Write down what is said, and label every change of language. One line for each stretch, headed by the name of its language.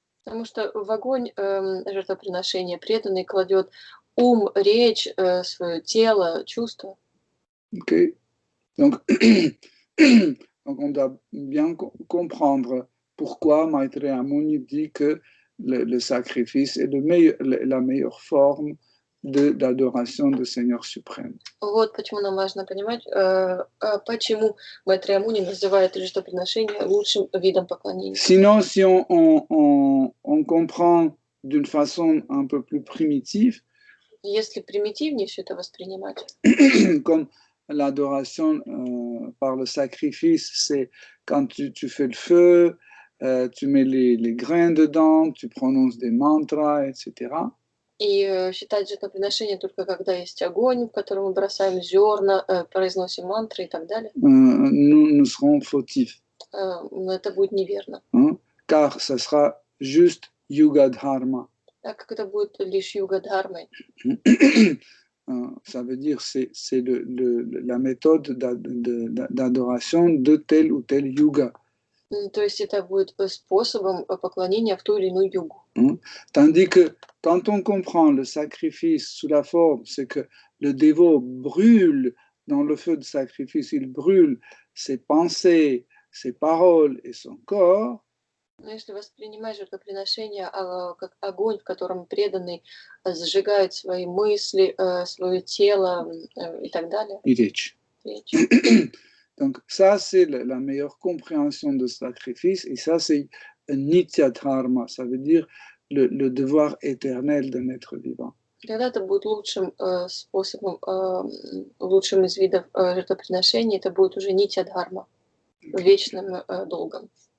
Russian: Потому что в огонь жертвоприношения преданный кладет ум, речь, свое тело, чувства. Okay.
French: Donc, on doit bien comprendre pourquoi Maitreya Muni dit que le sacrifice est la meilleure forme d'adoration du Seigneur suprême.
Russian: Вот почему нам важно понимать, почему Майтрея Муни называет жертвоприношение лучшим видом поклонения.
French: Sinon, si on comprend d'une façon un peu plus primitive,
Russian: Если примитивнее все это воспринимать,
French: comme l'adoration par le sacrifice, c'est quand tu fais le feu, tu mets les grains dedans, tu prononces des mantras, etc.
Russian: И считать жертвоприношение только когда есть огонь, в котором мы бросаем зерна, произносим мантры и так далее.
French: Nous serons fautifs.
Russian: Это будет неверно.
French: Car ce sera juste Yuga Dharma.
Russian: Так как это будет лишь юга-дхармой.
French: Ça veut dire c'est la méthode d'adoration de tel ou tel yuga.
Russian: То есть это будет способом поклонения в ту или иную югу.
French: Tandis que quand on comprend le sacrifice sous la forme, c'est que le dévot brûle dans le feu de sacrifice, il brûle ses pensées, ses paroles et son corps.
Russian: Но если воспринимать жертвоприношение как огонь, в котором преданный сжигает свои мысли, свое тело и так далее. И речь.
French: Donc ça, c'est la meilleure compréhension de sacrifice, et ça, c'est Nitya Dharma, ça veut dire le devoir éternel d'un être vivant.
Russian: Тогда это будет лучшим способом, лучшим из видов жертвоприношения, это будет уже Нитья Дхарма, вечным долгом.